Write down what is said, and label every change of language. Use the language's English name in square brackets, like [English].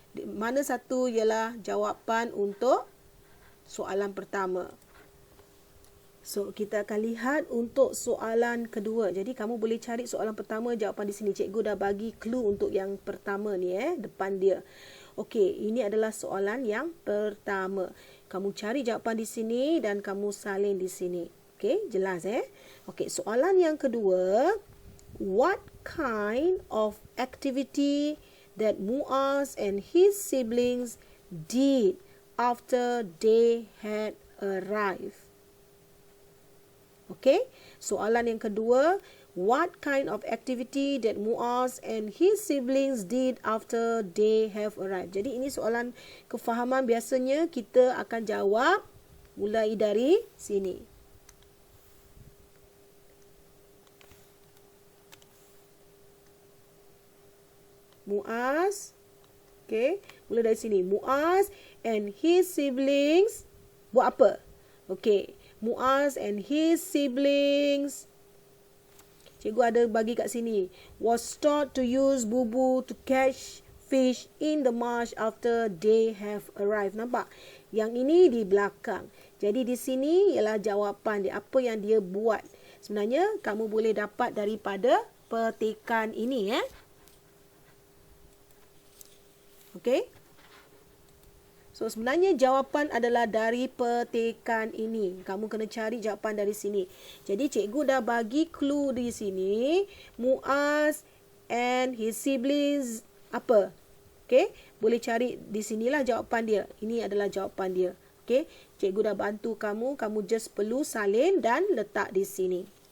[Malay] Mana satu ialah jawapan untuk soalan pertama. So, kita akan lihat untuk soalan kedua. Jadi, kamu boleh cari soalan pertama, jawapan di sini. Cikgu dah bagi clue untuk yang pertama ni depan dia. Okey, ini adalah soalan yang pertama. Kamu cari jawapan di sini dan kamu salin di sini. Okey, jelas Okey, soalan yang kedua, [English] what kind of activity that Muaz and his siblings did after they had arrived? Okay, [Malay] soalan yang kedua, [English] what kind of activity that Muaz and his siblings did after they have arrived? [Malay] Jadi ini soalan kefahaman, biasanya kita akan jawab mulai dari sini. Muaz, mulai dari sini. [English] Muaz and his siblings [Malay] buat apa? [English] Muaz and his siblings, [Malay] cikgu ada bagi kat sini, [English] was taught to use bubu to catch fish in the marsh after they have arrived. [Malay] Nampak? Yang ini di belakang. Jadi di sini ialah jawapan dia, apa yang dia buat. Sebenarnya kamu boleh dapat daripada petikan ini So So sebenarnya jawapan adalah dari petikan ini. Kamu kena cari jawapan dari sini. Jadi cikgu dah bagi clue di sini. [English] Muaz and his siblings [Malay] apa? Okey, boleh cari di sinilah jawapan dia. Ini adalah jawapan dia. Okey, cikgu dah bantu kamu. Kamu just perlu salin dan letak di sini.